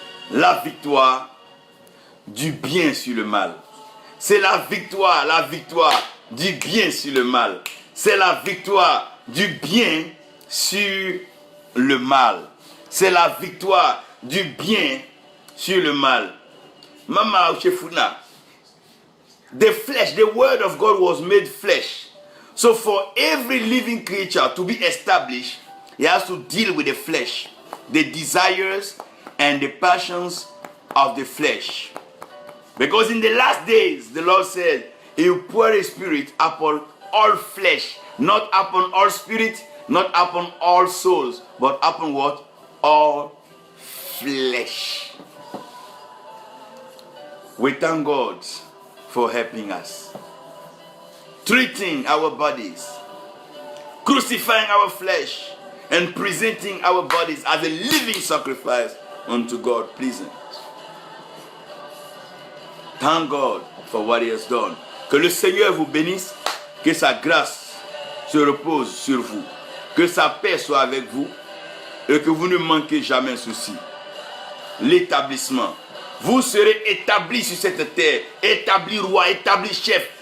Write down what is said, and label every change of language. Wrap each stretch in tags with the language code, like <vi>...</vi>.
<fr>La victoire du bien sur le mal. C'est la victoire du bien sur le mal. C'est la victoire du bien sur le mal. C'est la victoire du bien sur le mal.</fr> <en>Mama Uchefuna, the flesh, the word of God was made flesh. So for every living creature to be established, he has to deal with the flesh, the desires and the passions of the flesh. Because in the last days, the Lord said, he will pour his spirit upon all flesh, not upon all spirit, not upon all souls, but upon what? All flesh. We thank God for helping us, treating our bodies, crucifying our flesh, and presenting our bodies as a living sacrifice unto God pleasing. Thank God for what he has done.</en> <fr>Que le Seigneur vous bénisse, que sa grâce se repose sur vous, que sa paix soit avec vous et que vous ne manquez jamais ceci. L'établissement. Vous serez établis sur cette terre, établis roi, établis chef,</fr>